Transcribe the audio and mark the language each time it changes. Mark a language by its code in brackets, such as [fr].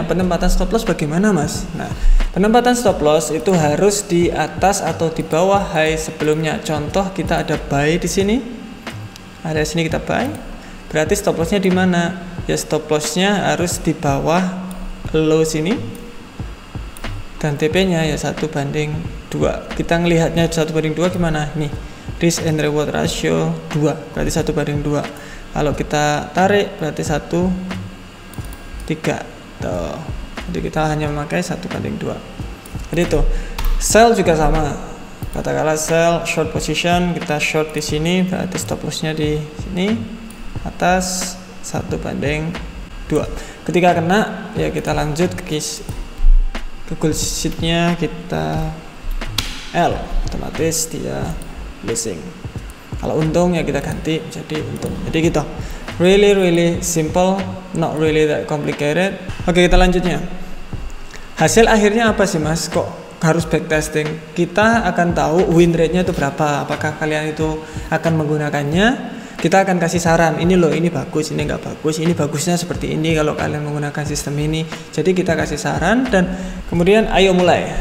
[id] Penempatan stop loss bagaimana, Mas? Nah, penempatan stop loss itu harus di atas atau di bawah high sebelumnya. Contoh kita ada buy di sini. Ada di sini kita buy. Berarti stop loss-nya di mana? Ya stop loss-nya harus di bawah low sini. Dan TP-nya ya 1:2. Kita ngelihatnya 1:2 gimana? Nih, risk and reward ratio 2. Berarti 1:2. Kalau kita tarik berarti 1:3. Tuh. Jadi kita hanya memakai 1:2. Jadi itu. Sell juga sama. Katakanlah sell short position, kita short di sini berarti stop loss-nya di sini atas 1:2. Ketika kena ya kita lanjut ke Google Sheet-nya, kita L, otomatis dia losing. Kalau untung ya kita ganti jadi untung. Jadi gitu. [en] Really simple, not really that complicated. [id] Oke, kita lanjutnya. Hasil akhirnya apa sih, Mas? Kok harus backtesting? Kita akan tahu win rate-nya itu berapa. Apakah kalian itu akan menggunakannya? Kita akan kasih saran. Ini loh, ini bagus, ini nggak bagus. Ini bagusnya seperti ini kalau kalian menggunakan sistem ini. Jadi kita kasih saran dan kemudian ayo mulai.